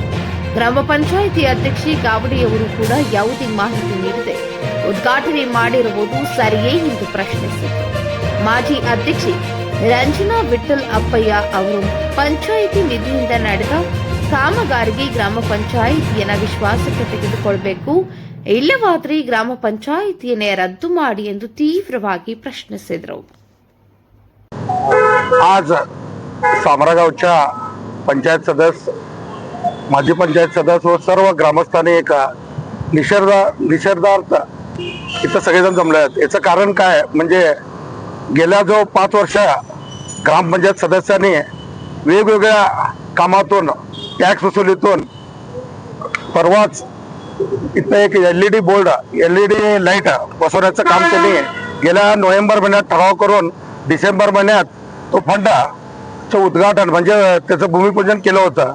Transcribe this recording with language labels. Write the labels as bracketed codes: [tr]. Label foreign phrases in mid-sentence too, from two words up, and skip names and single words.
[kn] ಗ್ರಾಮ ಪಂಚಾಯಿತಿ ಅಧ್ಯಕ್ಷೆ ಗಾವಡಿಯವರು ಕೂಡ ಯಾವುದೇ ಮಾಹಿತಿ ನೀಡದೆ ಉದ್ಘಾಟನೆ ಮಾಡಿರುವುದು ಸರಿಯೇ ಎಂದು ಪ್ರಶ್ನಿಸಿದರು. ಮಾಜಿ ಅಧ್ಯಕ್ಷೆ ರಂಜನಾ ವಿಠಲ್ ಅಪ್ಪಯ್ಯ ಅವರು ಪಂಚಾಯಿತಿ ನಿಧಿಯಿಂದ ನಡೆದ ಕಾಮಗಾರಿಗೆ ಗ್ರಾಮ ಪಂಚಾಯಿತಿಯನ್ನ ವಿಶ್ವಾಸಕ್ಕೆ ತೆಗೆದುಕೊಳ್ಳಬೇಕು, ಇಲ್ಲವಾದರೆ ಗ್ರಾಮ ಪಂಚಾಯಿತಿಯನ್ನೇ ರದ್ದು ಮಾಡಿ ಎಂದು तीव्रವಾಗಿ प्रश्निಸಿದರು. [mr] आज सामरागावच्या पंचायत सदस्य, माजी पंचायत सदस्य व सर्व ग्रामस्थांनी एक निषेधार्थ इथं सगळेजण जमले आहेत. याचं कारण काय म्हणजे गेल्या जो 5 वर्ष ग्रामपंचायत सदस्यांनी वेगवेगळ्या कामातून, टॅक्स वसुलीतून, परवाच इथं एक LED बोर्ड, LED लाईट बसवण्याचं काम त्यांनी गेल्या नोव्हेंबर महिन्यात ठराव करून डिसेंबर महिन्यात तो फंडाचं उद्घाटन म्हणजे त्याचं भूमिपूजन केलं होतं.